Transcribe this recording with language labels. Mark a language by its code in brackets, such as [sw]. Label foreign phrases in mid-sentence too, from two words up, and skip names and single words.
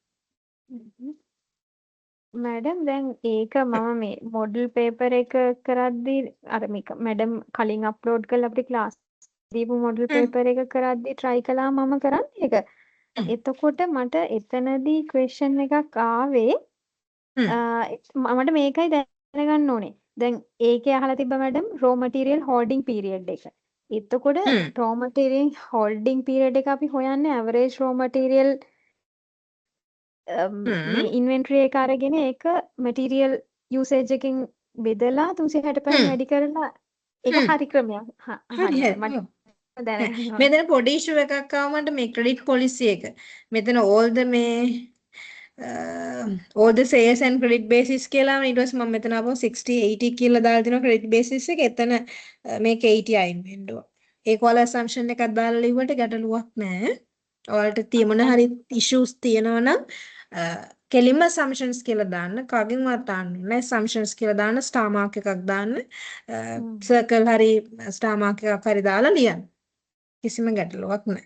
[si] මැඩම් දැන් ඒක මම මේ [en] model paper [si] එක කරද්දි අර මේක මැඩම් කලින් අප්ලෝඩ් කරලා අපිට ක්ලාස් දීපු [en] model paper [si] එක කරද්දි try කළා මම කරන්නේ ඒක. එතකොට මට එතනදී question එකක් ආවේ මට මේකයි දැනගන්න ඕනේ. දැන් ඒකේ අහලා තිබ්බ මැඩම් [en] raw material holding period [si] එක. එතකොට [en] raw material holding period [si] එක අපි හොයන්නේ [en] average raw material [si] මේ ඉන්වෙන්ටරි එක අරගෙන ඒක [en] material usage [si] එකකින් බෙදලා 365 වැඩි කරලා ඒක හරි ක්‍රමයක්. හරි මට දැනගන්න මෙතන පොඩි ඉෂුව එකක් ආව මට මේ [en] credit policy [si] එක. මෙතන [en] all the sales and credit basis [si] කියලා ඊට පස්සේ මම මෙතන ආපහු 60 80 කියලා දාලා දෙනවා [en] credit basis [si] එක. එතන මේක 80 අයින් වෙන්න ඕන. ඒක ඔයාලා assumption එකක් දාලා ලිව්වට ගැටලුවක් නැහැ. ඔයාලට මොන හරි issues තියෙනවා නම් කෙලින්ම assumptions කියලා දාන්න කගින්වත් දාන්න නෑ assumptions කියලා දාන්න [en] star mark [si] එකක් දාන්න circle හරි [en] star mark [si] එකක් හරි දාලා ලියන්න කිසිම ගැටලුවක් නෑ